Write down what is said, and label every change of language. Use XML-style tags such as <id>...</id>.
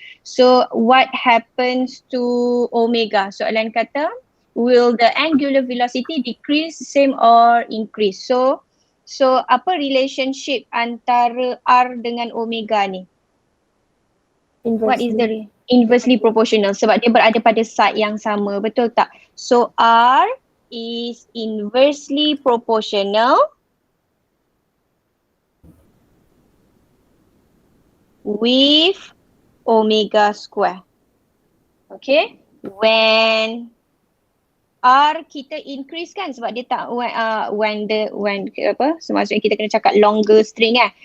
<en>So what happens to omega?</en> <ms>Soalan kata</ms> <en>will the angular velocity decrease, same or increase?</en> <ms>So apa relationship antara R dengan omega ni?</ms> <en>What is the inversely proportional?</en> <ms>Sebab dia berada pada side yang sama, betul tak?</ms> <en>So R is inversely proportional with omega square.</en> <ms>Okay, when R kita increase kan, sebab dia tak when maksudnya kita kena cakap longer string kan.</ms>